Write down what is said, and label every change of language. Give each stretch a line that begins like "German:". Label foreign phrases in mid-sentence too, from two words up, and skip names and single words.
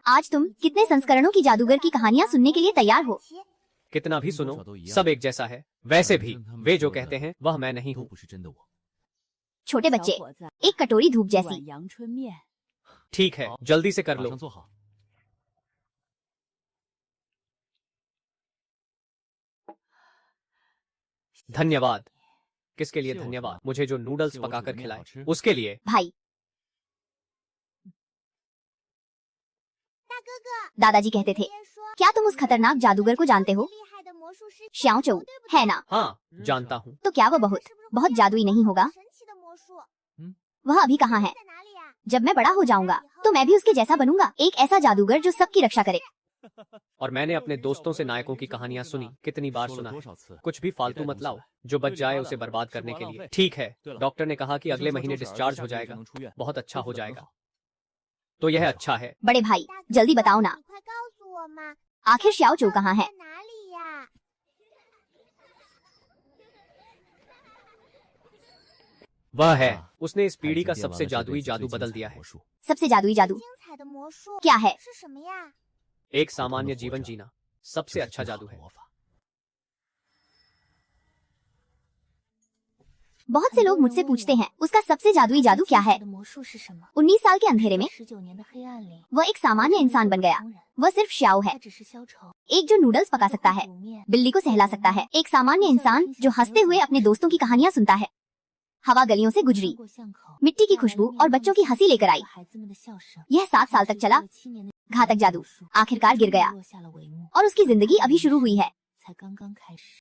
Hindi: आज तुम कितने संस्करणों की जादूगर की कहानियां सुनने के लिए तैयार हो? कितना भी सुनो, सब एक जैसा है। वैसे भी वे जो कहते हैं वह मैं नहीं
Chinese: 都
Hindi: हूँ।
Chinese: 不是真的我。
Hindi: छोटे बच्चे, एक कटोरी धूप जैसी।
Chinese: 阳春面。
Hindi: ठीक है, जल्दी से कर
Chinese: 马
Hindi: लो।
Chinese: 上做好。
Hindi: धन्यवाद। किसके लिए
Chinese: 谢我
Hindi: धन्यवाद?
Chinese: 什么
Hindi: मुझे जो नूडल्स
Chinese: 谢我
Hindi: पकाकर
Chinese: 煮的面
Hindi: खिलाए
Chinese: 好吃
Hindi: उसके लिए। भाई,
Chinese: 大哥哥，
Hindi: दादाजी कहते थे,
Chinese: 别说
Hindi: क्या तुम उस खतरनाक जादूगर को जानते हो?
Chinese: 厉害的魔术师
Hindi: श्याओ चौ,
Chinese: 对不对
Hindi: है ना? हाँ, जानता हूँ। तो क्या वो बहुत
Chinese: 是不是
Hindi: बहुत जादुई नहीं होगा?
Chinese: 神奇的魔术
Hindi: वह अभी कहाँ है?
Chinese: 在哪里呀？
Hindi: जब मैं बड़ा हो जाऊंगा तो मैं भी उसके जैसा बनूंगा, एक ऐसा जादूगर जो सबकी रक्षा करे। और मैंने अपने दोस्तों से नायकों की कहानियां सुनी, कितनी बार
Chinese: 说
Hindi: सुना
Chinese: 了
Hindi: है।
Chinese: 多少次？
Hindi: कुछ भी फालतू मत लाओ, जो बच जाए उसे बर्बाद करने के लिए। ठीक है, डॉक्टर ने कहा कि अगले महीने डिस्चार्ज हो जाएगा। बहुत अच्छा हो जाएगा। तो यह अच्छा है। बड़े भाई, जल्दी बताओ ना,
Chinese: 你快告诉我嘛，
Hindi: आखिर श्याओ चौ कहाँ है?
Chinese: 在哪里呀？
Hindi: वह है, उसने इस पीढ़ी का सबसे जादुई जादू बदल दिया है। सबसे जादुई जादू
Chinese: 精彩的魔术
Hindi: क्या है?
Chinese: 是什么呀？
Hindi: एक सामान्य जीवन जीना सबसे अच्छा जादू है। बहुत से लोग मुझसे पूछते हैं, उसका सबसे जादुई जादू क्या है?
Chinese: 魔术是什么？
Hindi: 19 साल के अंधेरे में
Chinese: 19 年的黑暗里，
Hindi: वह एक सामान्य इंसान बन गया।
Chinese: 普通人
Hindi: वह सिर्फ श्याओ है,
Chinese: 他只是消愁，
Hindi: एक जो नूडल्स पका सकता है,
Chinese: 煮面，
Hindi: बिल्ली को सहला सकता है, एक सामान्य इंसान जो हंसते हुए अपने दोस्तों की कहानियां सुनता है। हवा गलियों से
Chinese: 穿
Hindi: गुजरी,
Chinese: 过巷口，
Hindi: मिट्टी की खुशबू और बच्चों की हंसी लेकर आई।
Chinese: 孩子们的笑声。
Hindi: यह 7 साल तक चला।
Chinese: 7 年的
Hindi: घातक जादू आखिरकार गिर गया
Chinese: 落下了帷幕，
Hindi: और उसकी जिंदगी अभी शुरू हुई है।
Chinese: 才刚刚开始。